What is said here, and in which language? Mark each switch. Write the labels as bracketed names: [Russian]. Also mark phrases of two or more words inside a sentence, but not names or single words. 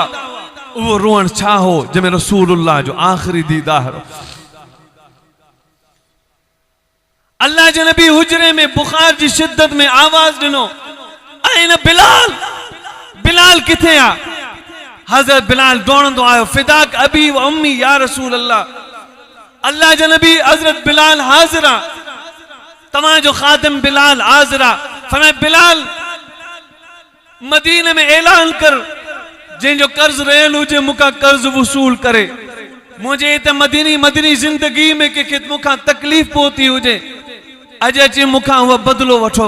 [Sindhi] वो रोअण छा हो जंहिंमें रसूलुल्लाह जो आख़िरी दीदार हो। अल्लाह जे नबी हुजरे में बुखार जी शिद्दत में आवाज ॾिनो, ऐं बिलाल, बिलाल किथे आ? हज़रत बिलाल दौड़ंदो आयो, [Arabic] فداك أبي وأمي يا رسول الله. [Sindhi] अल्लाह जे नबी हज़रत बिलाल हाज़िरा, तव्हां जो खादिम बिलाल हाज़िरा। फरमाए बिलाल मदीने में ऐलान कर, जंहिंजो कर्ज रहियल हुजे मूंखां कर्ज वसूल करे। मुंहिंजे हिते मदनी जिंदगी में कंहिंखे मूंखां तकलीफ़ पहुती हुजे, अॼु अची मूंखां उहा बदिलो वठो।